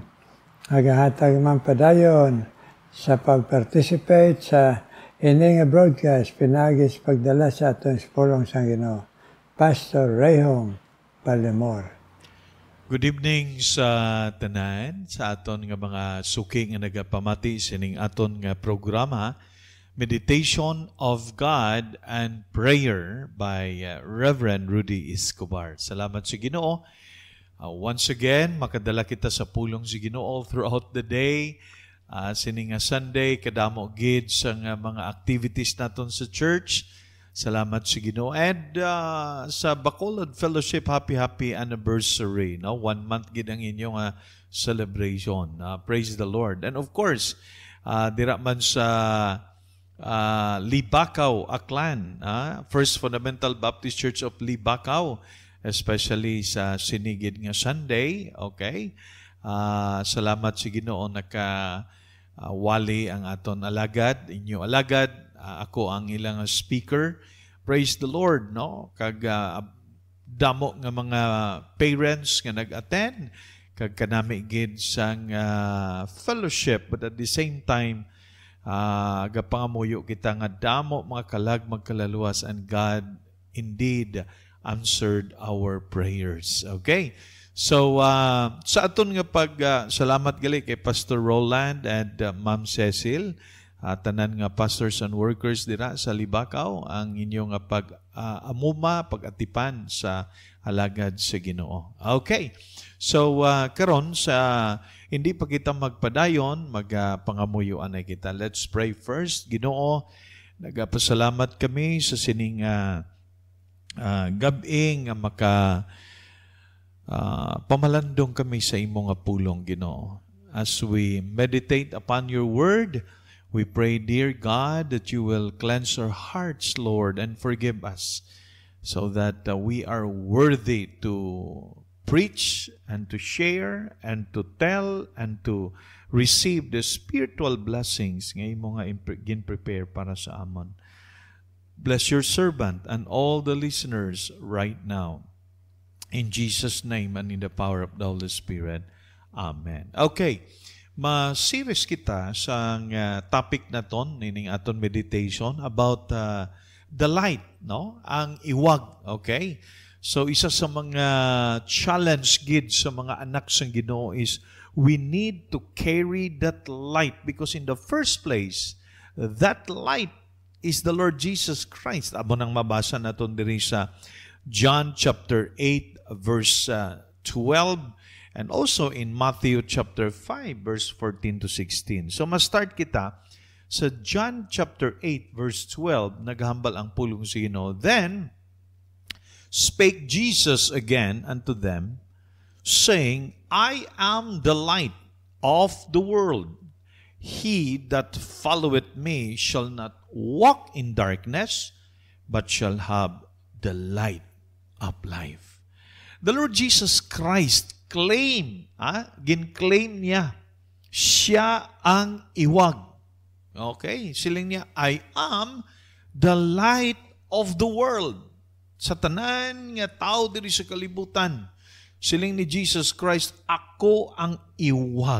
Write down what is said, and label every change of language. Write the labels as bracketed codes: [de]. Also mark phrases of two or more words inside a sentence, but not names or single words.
[hil] Nagahatag man padayon sa pag-participate sa ining broadcast, pinagis pagdala sa atong pulong sang Ginoo. Pastor Rehum Baldemor. [en] Good evening [hil] sa tanan, sa aton nga mga suki nga nagapamati sining aton nga programa, [en] Meditation of God and Prayer by Reverend Rudy Escobar. [hil] Salamat sa Ginoo. [en] Once again, [hil] makadala kita sa pulong sa Ginoo [en] all throughout the day. [hil] Sining Sunday, kadamo gid sa mga activities naton sa church. Salamat sa Ginoo. And sa Bacolod Fellowship, [en] happy anniversary. [hil] No? 1 month gid ang inyong celebration. [en] Praise the Lord. And of course, [hil] dira man sa Libacao, Aklan. First Fundamental Baptist Church of Libacao. Especially sa sinigid nga Sunday. Okay? Salamat sa Ginoo wali ang aton alagad, inyo alagad. Ako ang ilang speaker. [en] praise the Lord, [hil] no? Kag damo nga mga parents nga nag-attend, kag kanami gid sang fellowship, [en] but at the same time [hil] gapangamuyo kita nga damo mga kalag magkalaluwas, [en] and God indeed answered our prayers. Okay? [hil] So sa aton nga salamat gali kay Pastor Roland and Ma'am Cecil, tanan nga [en] pastors and workers [hil] dira sa Libakaw, ang inyong amuma pag-atipan sa alagad sa Ginoo. Okay. So karon sa hindi pa kita magpadayon, magpangamuyuan na kita. [en] Let's pray first. [hil] Ginoo, nagapasalamat kami sa sining gabi nga pamalandong kami sa imong pulong, Ginoo. [en] As we meditate upon your word, we pray, dear God, that you will cleanse our hearts, Lord, and forgive us, so that we are worthy to preach and to share and to tell and to receive the spiritual blessings [hil] nga imo nga gin-prepare para sa amon. [en] Bless your servant and all the listeners right now. In Jesus' name and in the power of the Holy Spirit. [hil] Amen. Okay. Ma-serious kita sa topic na ton, nining aton meditation [en] about the light, [hil] no? Ang iwag, okay? So isa sa mga challenge gid sa mga anak sang Ginoo [en] is we need to carry that light, because in the first place, that light is the Lord Jesus Christ. [hil] Amo nang mabasa naton diri sa John chapter 8 verse 12, [en] and also in [hil] Matthew chapter 5 verse 14 to 16. So ma-start kita sa John chapter 8 verse 12, naghambal ang pulong sa Ginoo. [en] Then spake Jesus again unto them, saying, I am the light of the world. He that followeth me shall not walk in darkness, but shall have the light of life. [hil] The Lord Jesus Christ gin-claim niya, siya ang iwag. Okay? Siling niya, [en] I am the light of the world. [hil] Sa tanan nga tao diri sa kalibutan, siling ni Jesus Christ, ako ang iwag.